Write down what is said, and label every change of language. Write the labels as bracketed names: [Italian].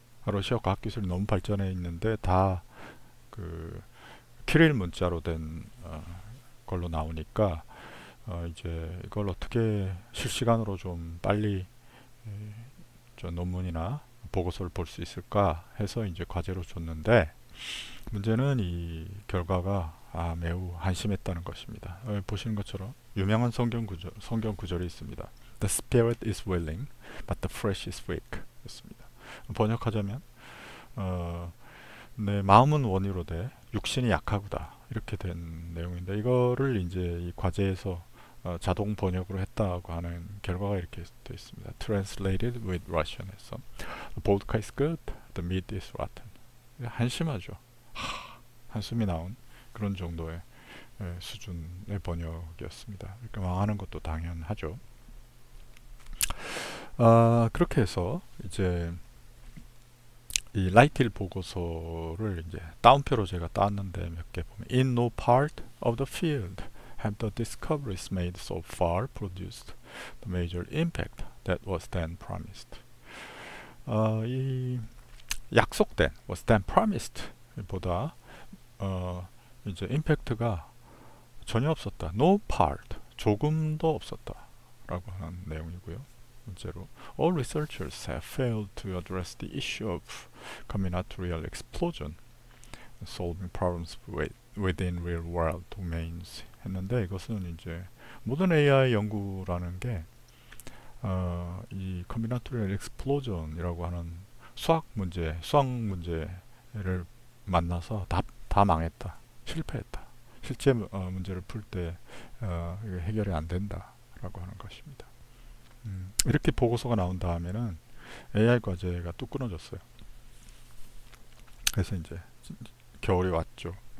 [Korean] 러시아 과학 기술이 너무 발전해 있는데 다 그 키릴 문자로 된 걸로 나오니까 이제 이걸 어떻게 실시간으로 좀 빨리 저 논문이나 보고서를 볼 수 있을까 해서 이제 과제로 줬는데 문제는 이 결과가 매우 한심했다는 것입니다. 보시는 것처럼 유명한 성경 구절이 있습니다. [English] The spirit is willing, but the flesh is weak. [Korean] 였습니다. 번역하자면 내 마음은 원이로되 육신이 약하구다 이렇게 된 내용인데 이거를 이제 이 과제에서 자동 번역으로 했다고 하는 결과가 이렇게 되어 있습니다. [English] Translated with Russian [Korean] 에서 [English] The vodka is good, the meat is rotten. [Korean] 한심하죠. 한숨이 나온 그런 정도의 수준의 번역이었습니다. 이렇게 망하는 것도 당연하죠. 그렇게 해서 이제 이 라이틸 보고서를 이제 따옴표로 제가 땄는데 몇 개 보면 [English] In no part of the field have the discoveries made so far produced the major impact that was then promised. [Korean] 이 약속된 [English] was then promised [Korean] 보다 이제 임팩트가 전혀 없었다. [English] No part [Korean] 조금도 없었다라고 하는 내용이고요. 문제로 [English] all researchers have failed to address the issue of combinatorial explosion, solving problems within real world domains [Korean] 했는데 이것은 이제 모든 AI 연구라는 게 이 combinatorial explosion이라고 하는 수학 문제를 만나서 다 망했다, 실패했다. 실제 문제를 풀 때 해결이 안 된다라고 하는 것입니다. 이렇게 보고서가 나온 다음에는 AI 과제가 뚝 끊어졌어요. 그래서 이제 겨울이 왔죠.